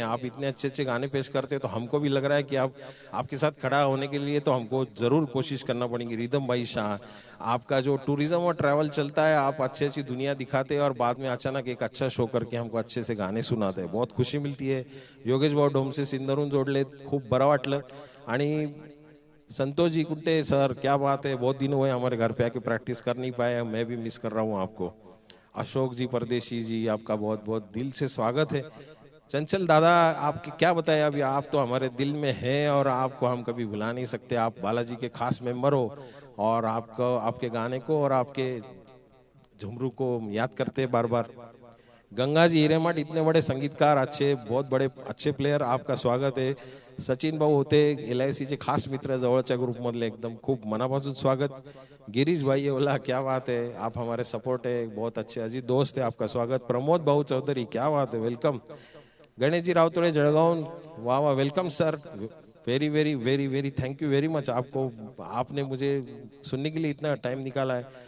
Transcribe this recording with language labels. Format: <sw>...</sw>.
<hi>आप इतने अच्छे गाने पेश करते हैं तो हमको भी लग रहा है कि आपके साथ खड़ा होने के लिए तो हमको जरूर कोशिश करना पड़ेगी। रिदम भाई शाह, आपका जो टूरिज्म और ट्रैवल चलता है, आप अच्छी दुनिया दिखाते हैं और बाद में अचानक एक अच्छा शो करके हमको अच्छे से गाणे सुनाते हैं, बहुत खुशी मिलती है।</hi> <mr>योगेश भाऊ डोमसे सिंदरून जोडले, खूप बरं वाटलं।</mr> <hi>आणि संतोष जी कुट्टे सर, क्या बात है, बहुत दिन हुए हमारे घर पे आके प्रैक्टिस कर नहीं पाए, मैं भी मिस कर रहा हूँ आपको। अशोक जी परदेशी जी, आपका बहुत बहुत दिल से स्वागत है। चंचल दादा, आपके क्या बताएं, अभी आप तो हमारे दिल में हैं और आपको हम कभी भुला नहीं सकते। आप बालाजी के खास मेंबर हो और आपको, आपके गाने को और आपके झुमरू को याद करते हैं बार बार। गंगा जी हिरेमठ, इतने बड़े संगीतकार, अच्छे, बहुत बड़े अच्छे प्लेयर, आपका स्वागत आहे।</hi> <mr>सचिन भाऊ होते LIC चे खास मित्र, जवळच्या ग्रुप मधले, एकदम खूप मनापासून स्वागत।</mr> <hi>गिरीश भाई ओला, क्या बात है, आप हमारे सपोर्ट है, बहुत अच्छे। अजीत दोस्त है, आपका स्वागत। प्रमोद भाऊ चौधरी, क्या बात है, वेलकम। गणेश जी रावतोड़े जळगाव, वाह वाह, welcome sir,</hi> <en>very very very very thank you very much</en> <hi>आपको, आपने मुझे सुनने के लिए इतना टाइम निकाला है।</hi>